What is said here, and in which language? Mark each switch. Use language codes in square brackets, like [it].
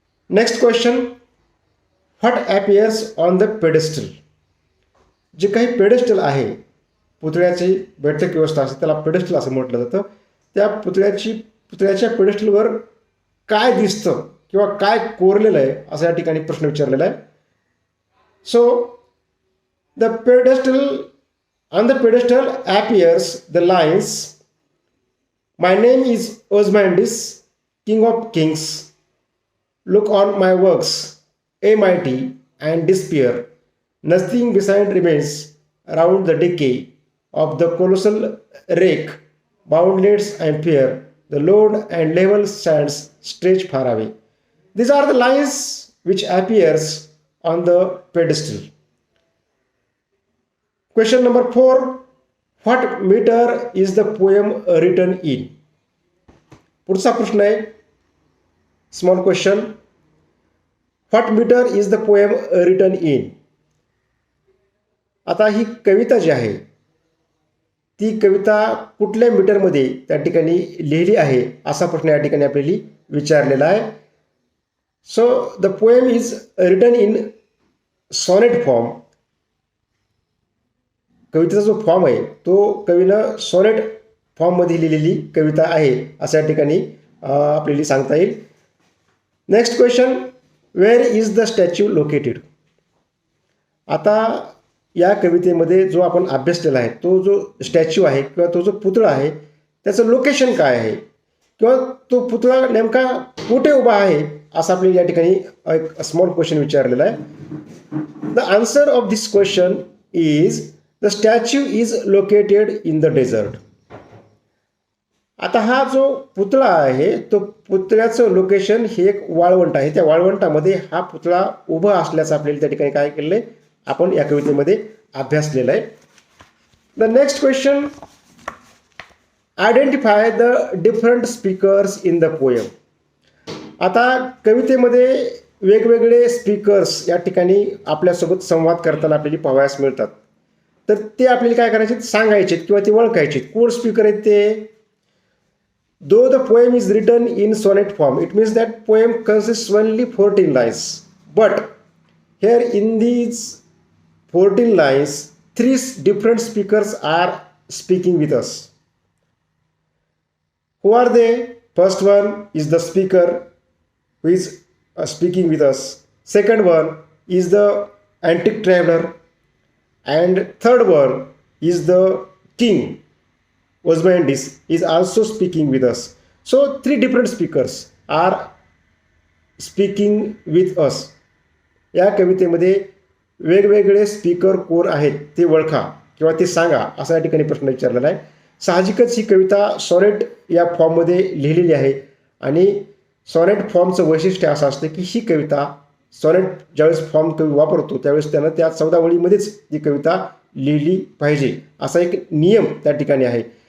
[en] Next question, what appears on the pedestal. [mr] जे काही pedestal आहे पुतळ्याची बैठक व्यवस्था असते त्याला पेडेस्टल असं म्हटलं जातं. त्या पुतळ्याच्या पेडेस्टलवर काय दिसतं किंवा काय कोरलेलं आहे असं या ठिकाणी प्रश्न विचारलेला आहे. [en] So the pedestal, on the pedestal appears the lines, my name is Ozymandias, king of kings, look on my works, a mighty and despair, nothing beside remains around the decay of the colossal wreck, boundless and fair, the load and level sands stretch far away. These are the lines which appears on the pedestal. Question number 4, what meter is the poem written in. [mr] पुढचा प्रश्न आहे [en] Small question, what metre is the poem written in. [mr] आता ही कविता जी आहे ती कविता कुठल्या मीटरमध्ये त्या ठिकाणी लिहिली आहे असा प्रश्न या ठिकाणी आपल्याला विचारलेला आहे. [en] So the poem is written in sonnet form. [mr] कवितेचा जो फॉर्म आहे तो कवीनं सॉनेट फॉर्ममध्ये लिहिलेली कविता आहे असं या ठिकाणी आपल्याला सांगता येईल. [en] Next question, where is the statue located. [mr] आता या कवितेमध्ये जो आपण अभ्यास केला आहे तो जो स्टॅच्यू आहे किंवा तो जो पुतळा आहे त्याचं लोकेशन काय आहे किंवा तो पुतळा नेमका कुठे उभा आहे असं आपल्याला या ठिकाणी एक स्मॉल क्वेश्चन विचारलेला आहे. [en] The answer of this question is the statue is located in the desert. [mr] आता हा जो पुतळा आहे तो पुतळ्याचं लोकेशन हे एक वाळवंट आहे. त्या वाळवंटामध्ये हा पुतळा उभा असल्याचं आपल्याला त्या ठिकाणी काय केलं आहे आपण या कवितेमध्ये अभ्यासलेलं आहे. [en] The next question, identify the different speakers in the poem. [mr] आता कवितेमध्ये वेगवेगळे स्पीकर्स या ठिकाणी आपल्यासोबत संवाद करताना आपल्याला पाहावयास मिळतात. तर ते आपल्याला काय करायचे सांगायचे किंवा ते ओळखायचे कोण स्पीकर आहेत ते. [en] Though the poem is written in sonnet form it means that poem consist only 14 lines but here in these 14 lines 3 different speakers are speaking with us. Who are they? First one is the speaker who is speaking with us. Second one is the antique traveller. And third one is the king Ozymandias is also speaking with us. So 3 different speakers are speaking with us. [mr] या कवितेमध्ये वेगवेगळे speaker कोण आहेत ते ओळखा किंवा ते सांगा असा या ठिकाणी प्रश्न विचारलेला आहे. साहजिकच ही कविता सॉनेट या फॉर्ममध्ये लिहिलेली आहे आणि सॉनेट फॉर्मचं वैशिष्ट्य असं असतं की ही कविता सॉनेट ज्यावेळेस फॉर्म कवी वापरतो त्यावेळेस त्यानं त्या 14 वळीमध्येच ती कविता लिहिली पाहिजे असा एक नियम त्या ठिकाणी आहे.